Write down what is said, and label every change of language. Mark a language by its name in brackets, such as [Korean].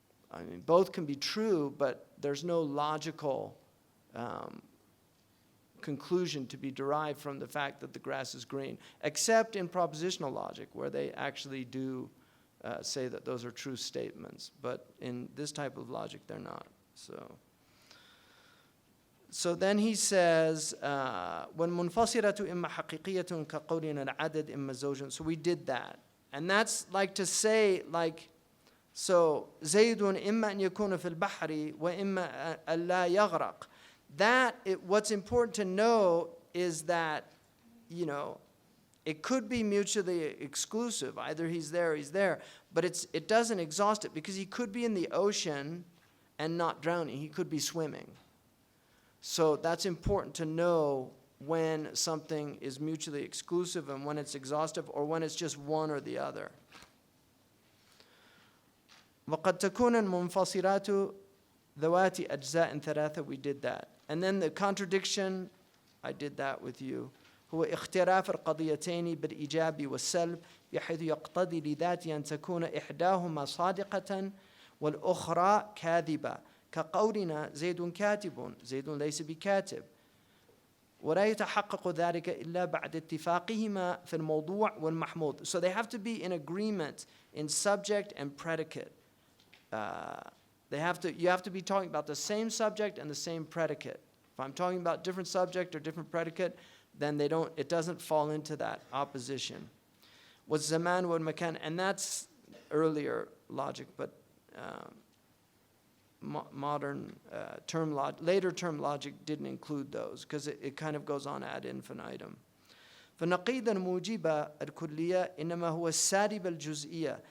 [English] I mean, both can be true, but there's no logical conclusion to be derived from the fact that the grass is green, except in propositional logic, where they actually do say that those are true statements. But in this type of logic, they're not. [Arabic] So then he says, وَالْمُنْفَصِلَةُ إِمَّا حَقِيقِيَّةٌ كَقَوْلِنَا الْعَدَدِ إِمَّا زَوْجٌ. [English] So we did that. [Arabic] And that's like to say, like, so زَيْدٌ إِمَّا أَن يَكُونَ فِي الْبَحْرِ وَإِمَّا أَلَّا يَغْرَقْ. [English] What's important to know is that, it could be mutually exclusive. Either he's there or he's there. But it doesn't exhaust it, because he could be in the ocean and not drowning. He could be swimming. So that's important to know when something is mutually exclusive and when it's exhaustive, or when it's just one or the other. [Arabic] وَقَدْ تَكُونَ الْمُنْفَصِلَاتُ ذَوَاتِ أَجْزَاءٍ ثَلَاثَةٍ. We did that. [English] And then the contradiction, I did that with you. [Arabic] هو اختراف القضيتين بالإيجاب والسلب بحيث يقتضي لذات أن تكون إحداهما صادقة والأخرى كاذبة، كقولنا زيد كاتب، زيد ليس بكاتب، ولا يتحقق ذلك إلا بعد اتفاقهما في الموضوع والمحمود. [English] So they have to be in agreement in subject and predicate. You have to be talking about the same subject and the same predicate. If I'm talking about different subject or different predicate, then it doesn't fall into that opposition. والزمان والمكان, and that's earlier logic, but modern later term logic didn't include those because it kind of goes on ad infinitum. [Arabic] فنقيض الموجب الكلية إنما هو السالب الجزئية.